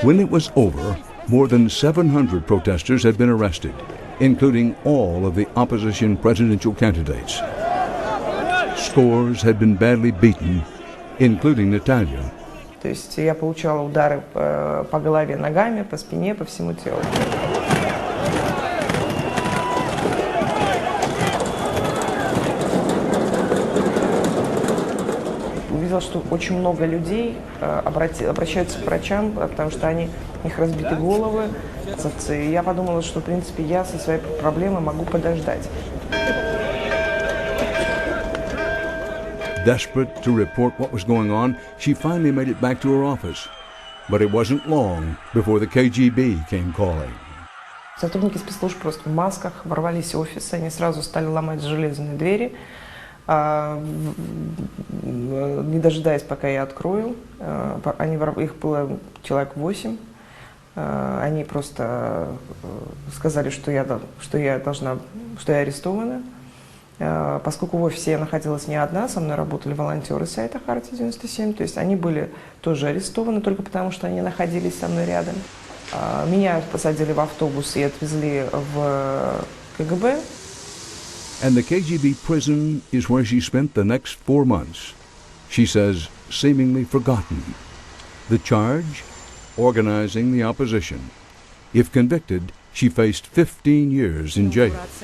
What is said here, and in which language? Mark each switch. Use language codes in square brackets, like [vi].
[en] When it was over, more than 700 protesters had been arrested, including all of the opposition presidential candidates. Scores had been badly beaten, including Natalia. [ru] То есть я получала удары по голове ногами, по спине, по всему телу. Увидела, что очень много людей обращаются к врачам, потому что у них разбиты головы. И я подумала, что, в принципе, я со своей проблемой могу подождать. [en] Desperate to report what was going on, she finally made it back to her office. But it wasn't long before the KGB came calling. [ru] Сотрудники спецслужб просто в масках ворвались в офис, они сразу стали ломать железные двери, не дожидаясь, пока я открою. Их было человек 8. Они просто сказали, что я арестована. Поскольку в офисе я находилась не одна, со мной работали волонтеры сайта Хартия 97, то есть они были тоже арестованы только потому, что они находились со мной рядом. Меня посадили в автобус и отвезли в КГБ. [en] And the KGB prison is where she spent the next 4 months. She says, seemingly forgotten. The charge? Organizing the opposition. If convicted, she faced 15 years in jail.